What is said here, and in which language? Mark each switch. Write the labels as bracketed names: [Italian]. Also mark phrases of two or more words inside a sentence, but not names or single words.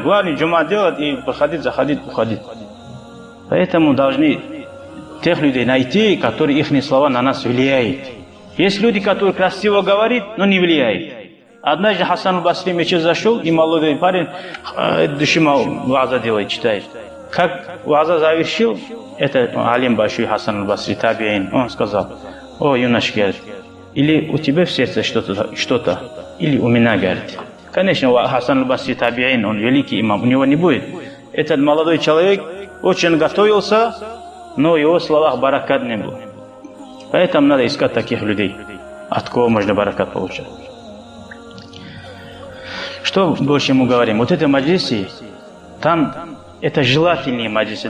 [Russian] Главное, джума делать и выходить, заходить, уходить. Поэтому должны тех людей найти, которые их слова на нас влияют. Есть люди, которые красиво говорят, но не влияют. Однажды Хасан аль-Басри в мечеть зашел, и молодой парень душима ваза делает, читает. Как ваза завершил, это алим большой Хасан аль-Басри, табиин, он сказал, о, юношка, или у тебя в сердце что-то, или у меня, говорит. Конечно, Хасан аль-Басри табиин, он великий имам, у него не будет. Этот молодой человек очень готовился, но в его словах баракат не был. Поэтому надо искать таких людей, от кого можно баракат получать. Что больше мы говорим? Вот это маджлисы, там это желательные маджлисы.